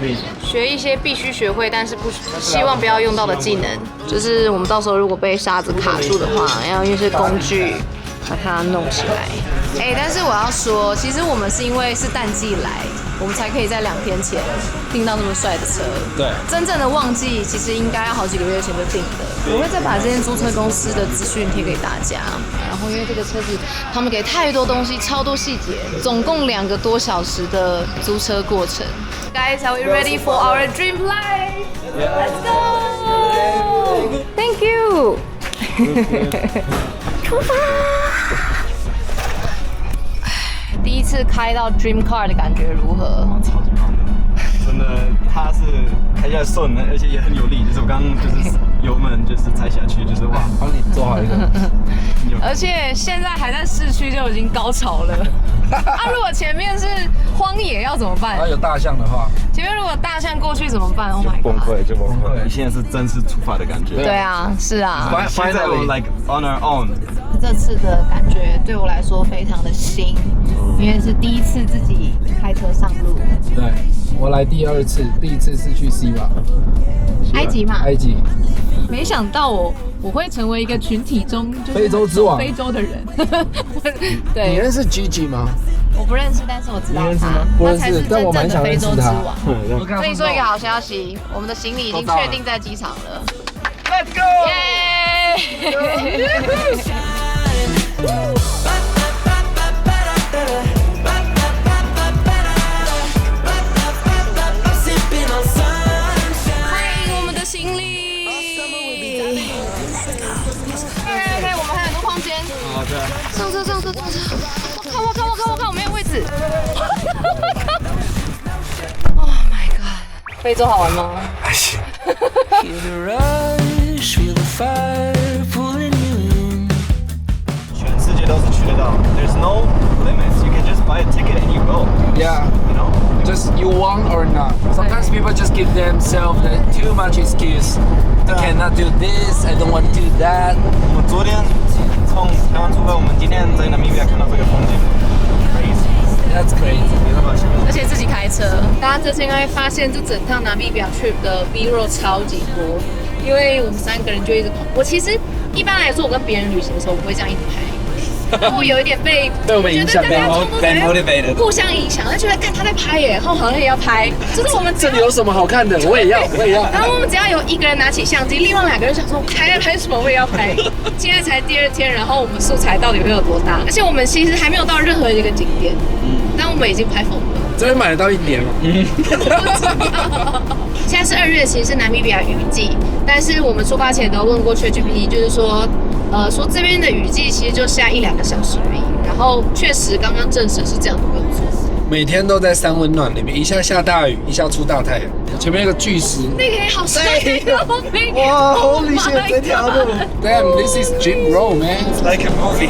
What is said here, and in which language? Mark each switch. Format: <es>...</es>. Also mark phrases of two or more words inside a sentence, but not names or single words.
<zh>學一些必須學會，但是希望不要用到的技能，就是我們到時候如果被沙子卡住的話，要用一些工具把它弄起來。但是我要說，其實我們是因為是淡季來，我們才可以在2天前訂到那麼帥的車。對，真正的旺季其實應該要好幾個月前就訂的。我會再把這間租車公司的資訊貼給大家。然後因為這個車子，他們給太多東西，超多細節，總共2個多小時的租車過程。</zh> <en>Guys, are we ready for our dream life? Let's go! Thank you.</en> <zh>出發。第一次開到 Dream Car 的感覺如何？超級棒的，真的，它是開起來順，而且也很有力。就是我剛剛就是油門就是踩下去，就是哇，幫你做好一個而且現在還在市區就已經高潮了。啊，如果前面是荒野要怎麼辦？有大象的話，前面如果大象過去怎麼办 ？</zh> <en>Oh my god！</en> <zh>崩溃就崩溃。你现在是正式出发的感觉。对啊，是啊。现在我</zh> <en>like on our own。</en> <zh>这次的感觉对我来說非常的新，因為是第一次自己開車上路。對，我來第2次，第1次是去西馬，埃及嘛。埃及。沒想到我會成為一個群體中就是非洲之王，非洲的人。對，你認識 Gigi 嗎？我不認識，但是我知道他，不認識，但我蠻想認識他。我跟你說一個好消息，我們的行李已經確定在機場了。</zh> <en>Let's go！</en> <zh>耶！歡迎我們的行李。OK， 我們還有很多空間。好的。上車。我看，我沒有位置。</zh> <en>Oh my god！</en> <zh>非洲好玩嗎？還行。全世界都是去得到 ，</zh> <en>There's no limits. You can just buy a ticket and you go. Yeah. You know? Just you want or not. Sometimes people just give themselves too much excuse. I cannot do this. I don't want to do that.</en> <zh>我昨天从台灣出發，我們今天在納米比亞看到這個風景</zh> <en>，That's crazy.</en> <zh>沒辦法想象。而且自己開車，大家這次應該會發現這整趟納米比亞 trip 的 B-roll 超級多，因為我們3個人就一直跑。我其實一般來說，我跟別人旅行的時候，我不會這樣一直拍。然後有一點被我們影響，被 motivated，互相影響，就覺得看他在拍耶，然後好像也要拍，就是我們這裡有什麼好看的，我也要。然後我們只要有一個人拿起相機，另外2個人想說還在拍什麼，我也要拍。今天才第2天，然後我們素材到底會有多大？而且我們其實還沒有到任何一個景點，但我們已經拍瘋了。這邊買得到1年嗎？現在是2月，其實是納米比亞雨季，但是我們出發前都問過 ChatGPT， 就是說這邊的雨季其實就下1-2個小時而已。然後確實剛剛證實是這樣的，沒有錯。每天都在3溫暖裡面，一下下大雨，一下出大太陽。前面有個巨石，那個也好帥哇 ！</zh> <en>Holy shit！</en> <zh>這條路 ，Damn！</zh> <en>This is Jim Row, man. It's like a movie.</en>